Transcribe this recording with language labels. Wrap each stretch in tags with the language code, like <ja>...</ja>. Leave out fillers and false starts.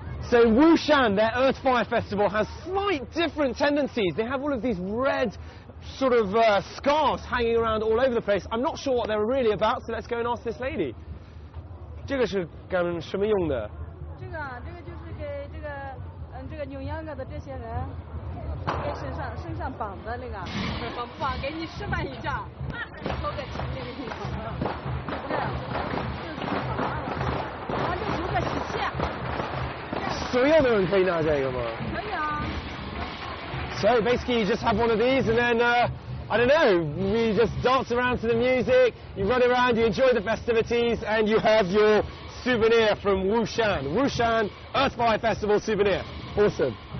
<en>So Wushan, their Earthfire Festival, has slight different tendencies. They have all of these red sort of scarves hanging around all over the place. I'm not sure what they're really about, so let's go and ask this lady.</en> <zh>这个是干什么用的？这个就是给这个扭秧歌的这些人，给身上绑的那个，绑给你示范一下，抽个旗那个地方，不是，就是绑上了，然后就图个喜气。所有的人可以拿这个吗？可以啊。</zh> <en>So basically you just have one of these and then, I don't know, we just dance around to the music, you run around, you enjoy the festivities, and you have your souvenir from Wushan. Wushan Earthfire Festival souvenir. Awesome.</en>